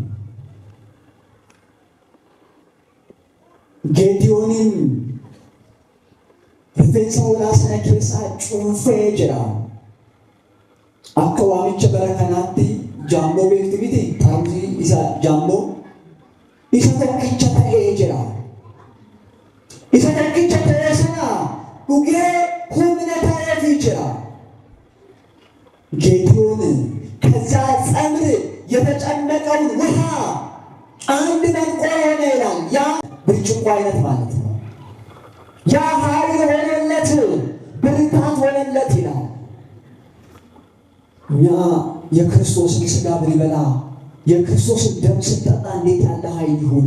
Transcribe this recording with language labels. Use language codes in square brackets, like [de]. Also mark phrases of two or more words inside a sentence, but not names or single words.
[om] Geediyoonin rifeensa hoolaa sana keessaa cuunfee jira. Akka waamicha bara kanaatti jaamboo beektu miti? Taa'umsi isa jaamboo isa tokkicha ta'ee jira. Isa tokkicha ta'ee sana dhugee humna ta'eefii jira. [am] ጌዲዮን ከዛ ጸምር የተጨመቀውን ውሃ አንድ መንቆር ሆነ ይላል። ያ ብርጭቆ አይነት ማለት ነው። ያ ኃይል ሆነለት፣ ብርታት ሆነለት ይላል። እኛ የክርስቶስን ሥጋ ብንበላ የክርስቶስን ደም ስንጠጣ እንዴት ያለ ኃይል ይሆነ!